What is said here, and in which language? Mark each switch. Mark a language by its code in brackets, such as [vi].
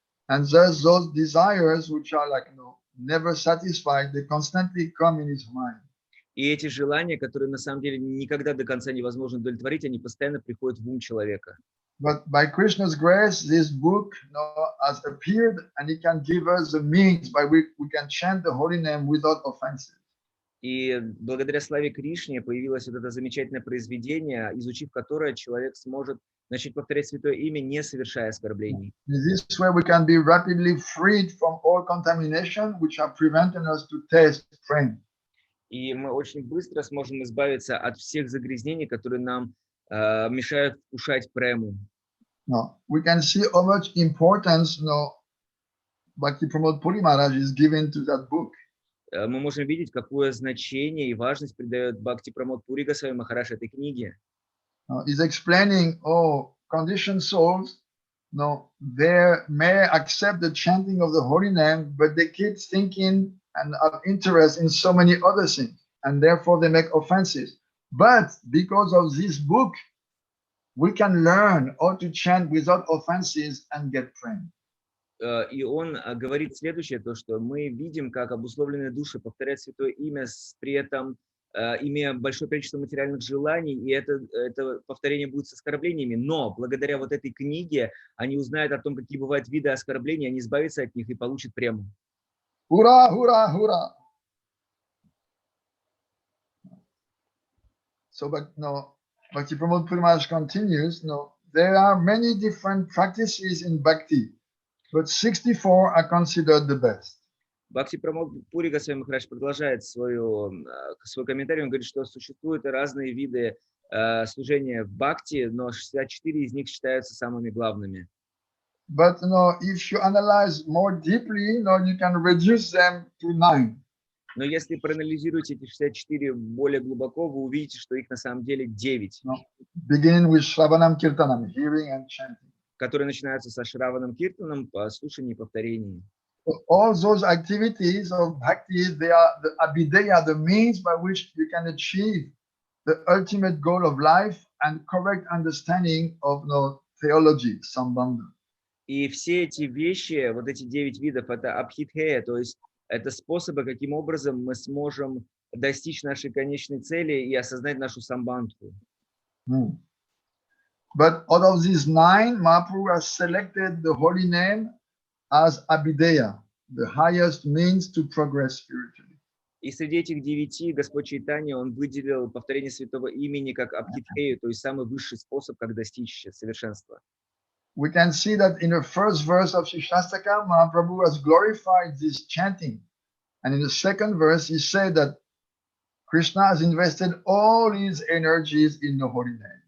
[en] And thus those desires which are never satisfied, they constantly come in his mind. [ru] И эти желания, которые на самом деле никогда до конца невозможно удовлетворить, они постоянно приходят в ум человека. [en] But by Krishna's grace, this book has appeared, and it can give us the means by which we can chant the holy name without offenses. [ru] И благодаря славе Кришне появилось вот это замечательное произведение, изучив которое человек сможет начать повторять Святое Имя, не совершая оскорблений. [en] In this way, we can be rapidly freed from all contamination, which are preventing us to taste praying. [ru] И мы очень быстро сможем избавиться от всех загрязнений, которые нам мешают вкушать прему. [en] We can see how much importance Bhakti Puri Maharaj is given to that book. [ru] Мы можем видеть, какое значение и важность придает Бхактипрамод Пури Госвами Махарадж этой книге. [en] He's explaining, conditioned souls, they may accept the chanting of the holy name, but they keep thinking and have interest in so many other things, and therefore they make offenses. But because of this book, we can learn how to chant without offenses and get praying. [ru] И он говорит следующее, то, что мы видим, как обусловленные души повторяют святое имя, при этом имея большое количество материальных желаний, и это повторение будет с оскорблениями, но благодаря вот этой книге они узнают о том, какие бывают виды оскорблений, они избавятся от них и получат прему. [en] Hurrah, hurrah, hurrah. So, but no, Bhakti Pramod Puri Maharaj continues, no, there are many different practices in Bhakti, but 64 are considered the best. [ru] Бхакти Прамод Пури Госвами Махарадж продолжает свой комментарий, он говорит, что существуют разные виды служения в Бхакти, но 64 из них считаются самыми главными. [en] But if you analyze more deeply, you can reduce them to 9. [ru] Но если проанализируете эти 64 более глубоко, вы увидите, что их на самом деле 9. [en] Beginning with Shravanam Kirtanam, hearing and chanting. [ru] Которые начинаются со Шраваном Киртаном, слушанием и повторением. [en] So all those activities of Bhakti, they are the abhideya, the means by which you can achieve the ultimate goal of life and correct understanding of theology, Sambandha. [ru] И все эти вещи, вот эти 9 видов, это абхидхея, то есть это способы, каким образом мы сможем достичь нашей конечной цели и осознать нашу самбандху. [en] But out of these 9, Mahaprabhu has selected the holy name as abhideya, the highest means to progress spiritually. [ru] И среди этих 9 Господь Чайтанья, он выделил повторение святого имени как абхидхею, то есть самый высший способ, как достичь совершенства. [en] We can see that in the first verse of Shastaka, Mahaprabhu has glorified this chanting. And in the second verse, he said that Krishna has invested all his energies in the holy name.